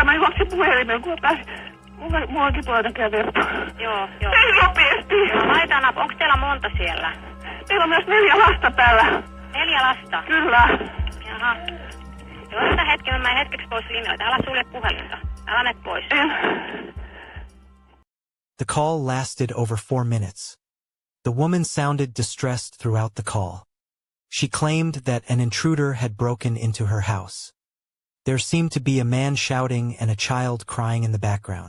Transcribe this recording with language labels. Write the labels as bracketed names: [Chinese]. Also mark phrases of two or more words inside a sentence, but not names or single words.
[Finnish] Mä juoksin puhelimeen, kun mullakin tulee näköjään verta. Joo, joo. Ei nopeasti. Joo, laita nap. Onko teillä monta siellä? Meillä on myös 4 lasta täällä. 4 lasta? Kyllä. Jaha. Joo, sitä hetki. Mä menen hetkeksi pois linjoilta. Älä sulje puhelinta. Älä mene pois. [English] The call lasted over 4 minutes. The woman sounded distressed throughout the call. She claimed that an intruder had broken into her house. There seemed to be a man shouting and a child crying in the background.